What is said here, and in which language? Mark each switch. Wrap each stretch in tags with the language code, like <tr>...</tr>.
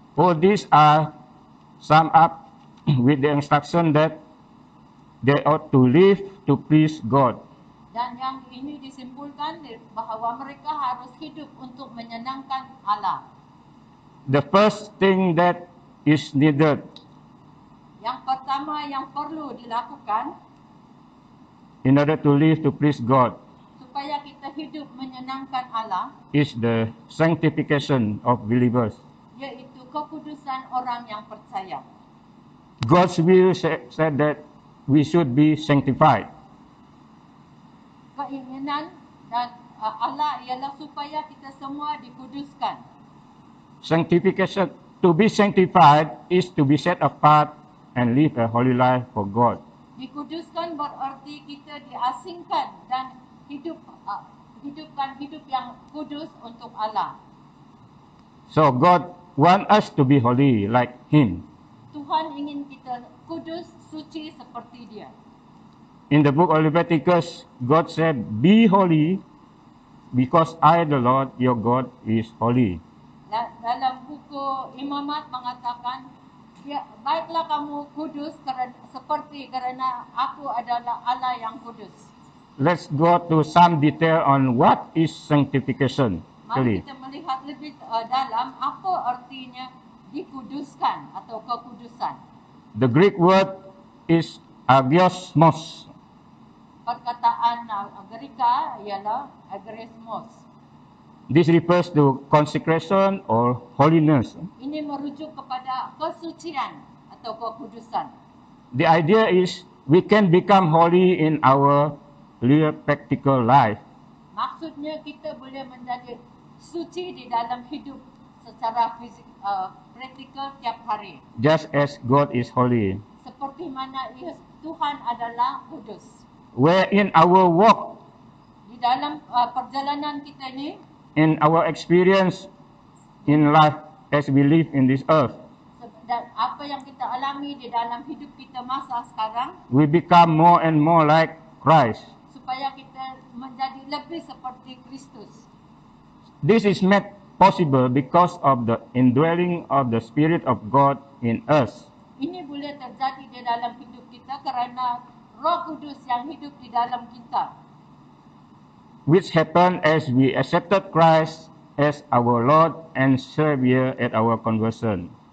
<en>All these are summed up with the instruction that they ought to live to please God.</en> <ms>Dan yang ini disimpulkan bahawa mereka harus hidup untuk menyenangkan Allah.</ms> <en>The first thing that is needed</en> <ms>Yang pertama yang perlu dilakukan</ms> <en>in order to live to please God</en> <ms>supaya kita hidup menyenangkan Allah,</ms> <en>is the sanctification of believers.</en> <ms>iaitu kekudusan orang yang percaya.</ms> <en>God's will said that we should be sanctified.</en> <ms>Keinginan dan Allah ialah supaya kita semua dikuduskan.</ms> <en>Sanctification, to be sanctified is to be set apart and live a holy life for God.</en> <ms>Dikuduskan berarti kita diasingkan dan hidupkan hidup yang kudus untuk Allah.</ms> <en>So God wants us to be holy like Him.</en> <ms>Tuhan ingin kita kudus, suci seperti Dia.</ms> <en>In the book of Leviticus, God said, "Be holy, because I, the Lord your God, is holy."</en> <ms>Dalam buku Imamat mengatakan, baiklah kamu kudus kerana aku adalah Allah yang kudus.</ms> <en>Let's go to some detail on what is sanctification.</en> <ms>Mari</ms> <en>Actually,</en> <ms>kita melihat lebih dalam apa artinya dikuduskan atau kekudusan.</ms> <en>the Greek word is agiosmos.</en> <ms>Perkataan Greka ialah agresmos.</ms> <en>This refers to consecration or holiness.</en> <ms>Ini merujuk kepada kesucian atau kekudusan.</ms> <en>The idea is we can become holy in our real practical life.</en> <ms>Maksudnya kita boleh menjadi suci di dalam hidup secara praktikal tiap hari.</ms> <en>Just as God is holy.</en> <ms>Seperti mana Tuhan adalah kudus.</ms> <en>Where in our walk,</en> <ms>Di dalam perjalanan kita ini,</ms> <en>in our experience in life as we live in this earth,</en> <ms>dan apa yang kita alami di dalam hidup kita masa sekarang,</ms> <en>we become more and more like Christ.</en> <ms>supaya kita menjadi lebih seperti Kristus.</ms> <en>This is made possible because of the indwelling of the Spirit of God in us.</en> <ms>Ini boleh terjadi di dalam hidup kita kerana Roh Kudus yang hidup di dalam kita.</ms> <en>Which happened as we accepted Christ as our Lord and Savior at our conversion.</en>